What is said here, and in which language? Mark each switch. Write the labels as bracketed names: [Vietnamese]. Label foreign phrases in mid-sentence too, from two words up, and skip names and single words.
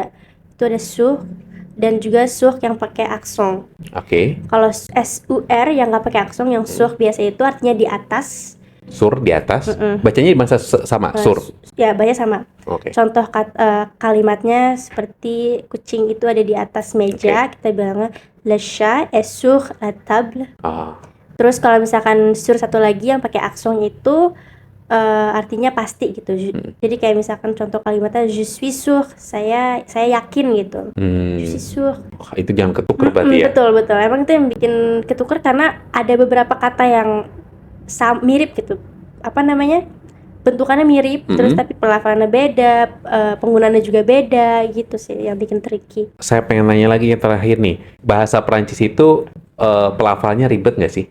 [Indonesian] Itu ada sur dan juga sur yang pakai aksen. Oke. Kalau SUR yang nggak pakai aksen, yang sur biasa itu artinya di atas. Sur di atas. Bacanya di masa sama, sur. Ya, banyak sama. Oke. Contoh kalimatnya seperti kucing itu ada di atas meja, kita bilangnya [French] le chat est sur la table. [Indonesian] Terus kalau misalkan sur satu lagi yang pakai aksen itu artinya pasti gitu. Jadi kayak misalkan contoh kalimatnya [French] je suis sûr, [Indonesian] saya yakin gitu. [French] Je suis sûr. [Indonesian] Itu jangan ketuker berarti ya. Betul. Emang itu yang bikin ketuker karena ada beberapa kata yang mirip gitu. Apa namanya? Bentukannya mirip, terus tapi pelafalannya beda, penggunaannya juga beda gitu sih yang bikin tricky. Saya pengen nanya lagi yang terakhir nih. Bahasa Prancis itu pelafalannya ribet nggak sih?